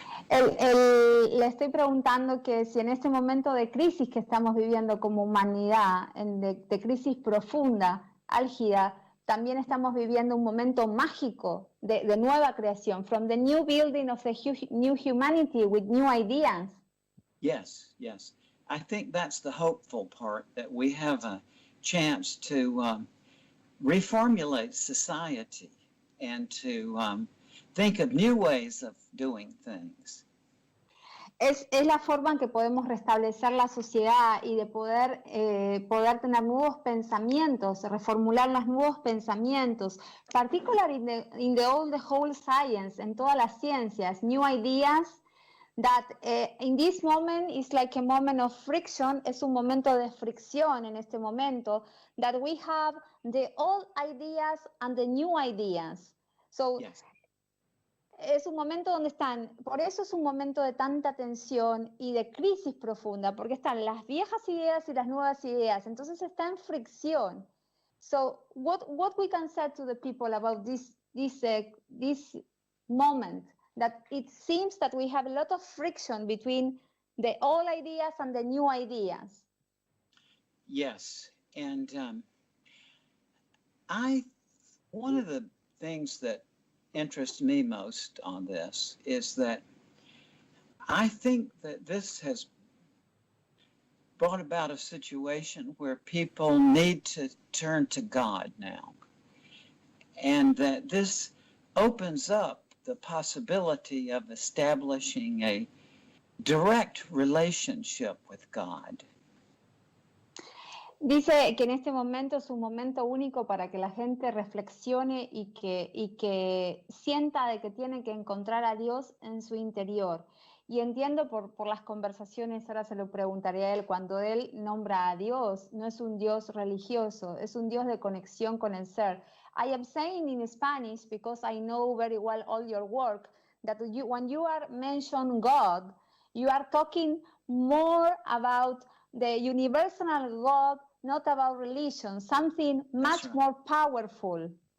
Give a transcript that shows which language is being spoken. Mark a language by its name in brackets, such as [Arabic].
[Spanish] Le estoy preguntando que si en este momento de crisis que estamos viviendo como humanidad, de crisis profunda, álgida, también estamos viviendo un momento mágico de nueva creación, [English] from the new building of the new humanity with new ideas. Yes, yes. I think that's the hopeful part, that we have a chance to reformulate society and to think of new ways of doing things. [Spanish] Es la forma en que podemos restablecer la sociedad y de poder tener nuevos pensamientos, reformular los nuevos pensamientos, [English] particularly in the whole science, [Spanish] en todas las ciencias, [English] new ideas that in this moment is like a moment of friction, [Spanish] es un momento de fricción en este momento, [English] that we have the old ideas and the new ideas. So, Yes. [Spanish] es un momento donde por eso es un momento de tanta tensión y de crisis profunda, porque están las viejas ideas y las nuevas ideas, entonces está en fricción. [English] So, what we can say to the people about this moment, that it seems that we have a lot of friction between the old ideas and the new ideas. Yes, and one of the things that interests me most on this is that I think that this has brought about a situation where people need to turn to God now, and that this opens up the possibility of establishing a direct relationship with God. [Spanish] Dice que en este momento es un momento único para que la gente reflexione y que sienta de que tiene que encontrar a Dios en su interior. Y entiendo por las conversaciones, ahora se lo preguntaré a él, cuando él nombra a Dios, no es un Dios religioso, es un Dios de conexión con el ser. [English] I am saying in Spanish, because I know very well all your work, that when you are mentioning God, you are talking more about the universal God, not about religion, something much more powerful.